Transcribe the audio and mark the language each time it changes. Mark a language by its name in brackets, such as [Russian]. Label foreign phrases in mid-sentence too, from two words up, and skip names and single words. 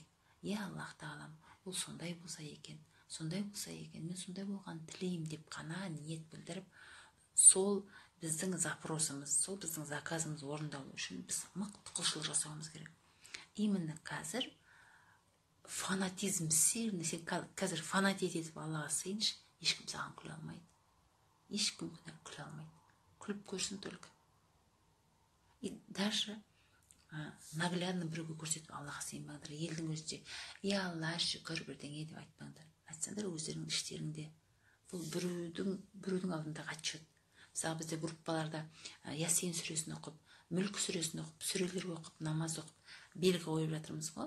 [Kazakh] Аллах тағалам, ол сондай болса екен, мен сондай болған тілеймін деп қана ниет білдіріп, сол біздің запросымыз, сол біздің заказымыз орындалу үшін біз мықты құлшылық жасауымыз керек. Именно қазір [Russian] фанатизм сильный, [Kazakh] сен қазір фанат етіп Аллаға сыйыншы, ешкім саған күле алмайды. Ешкім күле алмайды. Күліп көрсін только. [Russian] И даже наглядно [Kazakh] біреуге көрсетіп Аллаға сыйынбаңдар. Елдің өзінде, Алла шүкір бірдеңе деп айтпаңдар. Айтсаңдар өздерінің іштеріңде. Бұл біреудің алдындағы отчет. Мысалы бізде группаларда Ясин сүресін оқып, Мүлк сүресін оқып, сүрелер оқып, намаз оқып, белгі қойып жатырмыз ғой.